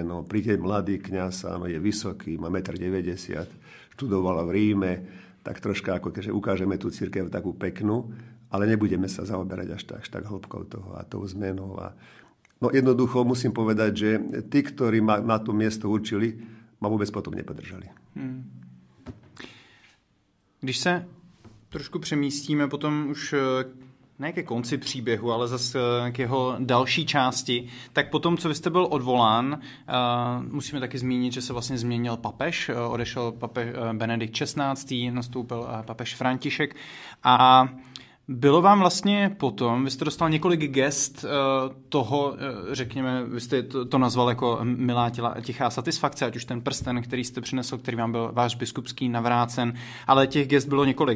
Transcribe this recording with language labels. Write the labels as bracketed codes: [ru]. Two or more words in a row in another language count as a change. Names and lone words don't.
[sk] No, príde mladý kňaz, áno, je vysoký, má 1,90 m, študoval v Ríme, tak troška ako keďže ukážeme tú cirkev takú peknú, ale nebudeme sa zaoberať až tak hĺbkou toho a tou zmenou. No jednoducho musím povedať, že tí, ktorí ma na to miesto určili, ma vôbec potom nepodržali. [cs] Když se trošku přemístíme potom už ne ke konci příběhu, ale zase k jeho další části, tak potom, co vy jste byl odvolán, musíme taky zmínit, že se vlastně změnil papež, odešel papež Benedikt XVI, nastoupil papež František a bylo vám vlastně potom, vy jste dostal několik gest toho, řekněme, vy jste to nazval jako milá tichá satisfakce, ať už ten prsten, který jste přinesl, který vám byl váš biskupský navrácen, ale těch gest bylo několik.